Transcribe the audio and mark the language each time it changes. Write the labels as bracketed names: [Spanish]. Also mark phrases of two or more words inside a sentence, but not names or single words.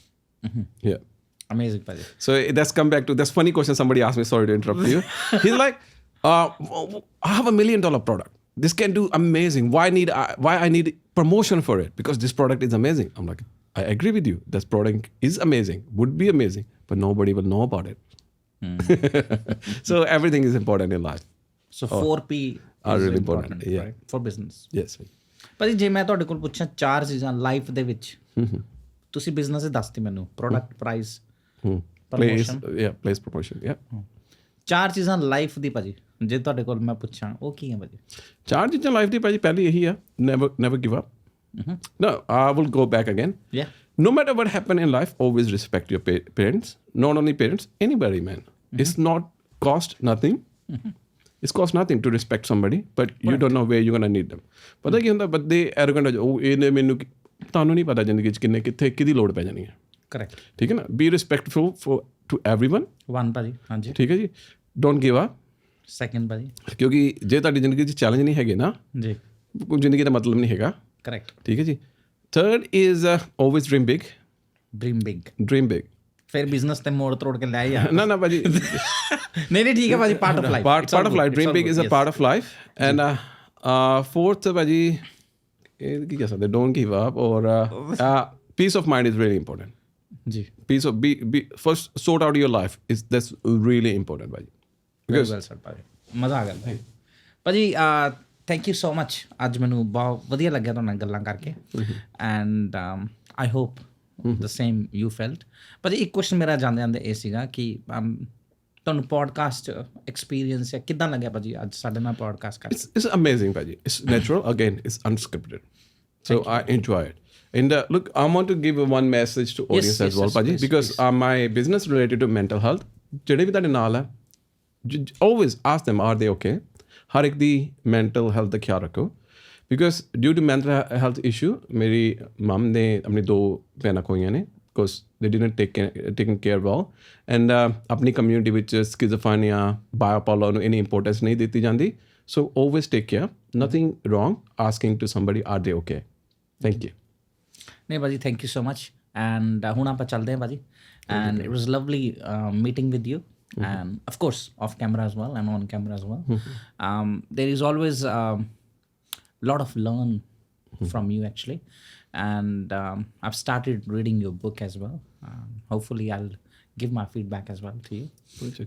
[English] Yeah. Amazing ਭਾਜੀ. So that's come back to that's funny question somebody asked me, sorry to interrupt you. He's like I have $1 million product. This can do amazing. Why I need promotion for it? Because this product is amazing. I'm like, I agree with you. This product is amazing, would be amazing, but nobody will know about it. So everything is important in life. So 4P are really important. Yeah. Right? For business. Yes. [Punjabi] ਭਾਜੀ ਜੇ ਮੈਂ ਤੁਹਾਡੇ ਕੋਲ ਪੁੱਛਾਂ 4 ਚੀਜ਼ਾਂ ਲਾਈਫ ਦੇ ਵਿੱਚ ਤੁਸੀਂ ਬਿਜ਼ਨਸ ਦੇ ਦੱਸਤੀ ਮੈਨੂੰ [English] product price place promotion. Yeah. [Punjabi] 4 ਚੀਜ਼ਾਂ ਲਾਈਫ ਦੀ ਭਾਜੀ ਜੇ ਤੁਹਾਡੇ ਕੋਲ ਮੈਂ ਪੁੱਛਾਂ ਉਹ ਕੀ ਹੈ ਭਾਜੀ 4 ਚੀਜ਼ਾਂ ਲਾਈਫ ਦੀ ਭਾਜੀ ਪਹਿਲੀ ਇਹੀ ਆ [English] never give up. No, I will go back again. Yeah. No matter what happen in life, always respect your parents. Not only parents, anybody, man. It's not cost nothing. It's cost nothing to respect somebody, but you don't know where you're gonna need them. [Punjabi] ਪਤਾ ਕੀ ਹੁੰਦਾ ਬੰਦੇ arrogant ਉਹ ਇਹਨੇ ਮੈਨੂੰ ਤੁਹਾਨੂੰ ਨਹੀਂ ਪਤਾ ਜ਼ਿੰਦਗੀ 'ਚ ਕਿੰਨੇ ਕਿੱਥੇ ਕਿਹਦੀ ਲੋੜ ਪੈ ਜਾਣੀ ਹੈ. [English] Correct. [Punjabi] ਠੀਕ ਹੈ ਨਾ [English] be respectful to everyone. [Punjabi] One ਭਾਜੀ ਹਾਂਜੀ ਠੀਕ ਹੈ ਜੀ [English] don't give up. Second ਭਾਜੀ [Punjabi] ਕਿਉਂਕਿ ਜੇ ਤੁਹਾਡੀ ਜ਼ਿੰਦਗੀ 'ਚ ਚੈਲੰਜ ਨਹੀਂ ਹੈਗੇ ਨਾ ਜੀ ਕੋਈ ਜ਼ਿੰਦਗੀ ਦਾ ਮਤਲਬ ਨਹੀਂ ਹੈਗਾ. [English] Correct. [Punjabi] ਠੀਕ ਹੈ ਜੀ. [English] Third is always dream big. Dream big. [Punjabi] ਫਿਰ ਬਿਜ਼ਨਸ ਤੇ ਮੋੜ ਤੋੜ ਕੇ ਲੈ ਯਾਰ ਨਾ ਭਾਜੀ ਨਹੀਂ ਠੀਕ ਹੈ ਭਾਜੀ [English] part of life part of life. Dream big is a part of life. And fourth [Punjabi] ਭਾਜੀ ਇਹ ਕੀ ਕਹਿ ਸਕਦੇ [English] don't give up or peace of mind is really important. [Punjabi] ਜੀ [English] Peace of be first sort out your life that's really important ਭਾਜੀ. Because well said [Punjabi] ਭਾਜੀ ਮਜ਼ਾ ਆ ਗਿਆ ਭਾਜੀ [English] thank you so much [Punjabi] ਅੱਜ ਮੈਨੂੰ ਬਹੁਤ ਵਧੀਆ ਲੱਗਿਆ ਤੁਹਾਡੇ ਨਾਲ ਗੱਲਾਂ ਕਰਕੇ [English] and I hope the same you felt. [Punjabi] ਭਾਜੀ ਇੱਕ ਕੁਐਸਚਨ ਮੇਰਾ ਜਾਂਦੇ ਇਹ ਸੀਗਾ ਕਿ ਤੁਹਾਨੂੰ [English] podcast experience [Punjabi] ਹੈ ਕਿੱਦਾਂ ਲੱਗਿਆ ਭਾਜੀ ਅੱਜ ਸਾਡੇ ਨਾਲ ਪੋਡਕਾਸਟ ਕਰਕੇ [English] it's amazing ਭਾਜੀ. It's natural, again it's unscripted, so I enjoy it. And look, I want to give one message to audience as well ਭਾਜੀ because my business related to mental health [Punjabi] ਜਿਹੜੇ ਵੀ ਤੁਹਾਡੇ ਨਾਲ ਹੈ [English] always ask them are they okay. [Punjabi] ਹਰ ਇੱਕ ਦੀ [English] mental health [Punjabi] ਦਾ ਖਿਆਲ ਰੱਖੋ [English] because due to mental health issue [Punjabi] ਮੇਰੀ ਮਮ ਨੇ ਆਪਣੀ 2 ਭੈਣਾਂ ਖੋਈਆਂ ਨੇ [English] because they didn't taken care well and [Punjabi] ਆਪਣੀ ਕਮਿਊਨਿਟੀ ਵਿੱਚ [English] schizophrenia bipolar [Punjabi] ਨੂੰ ਇੰਨੀ ਇੰਪੋਰਟੈਂਸ ਨਹੀਂ ਦਿੱਤੀ ਜਾਂਦੀ [English] So always take care. Nothing wrong asking to somebody, are they okay? Thank you. [Punjabi] ਨਹੀਂ ਬਾਜੀ, [English] thank you so much. And [Punjabi] ਹੁਣ ਆਪਾਂ ਚੱਲਦੇ ਹਾਂ ਬਾਜੀ. [English] And it was lovely meeting with you. And of course, off camera as well and on camera as well. There is always a lot of learn from you actually. And I've started reading your book as well. Hopefully I'll give my feedback as well to you.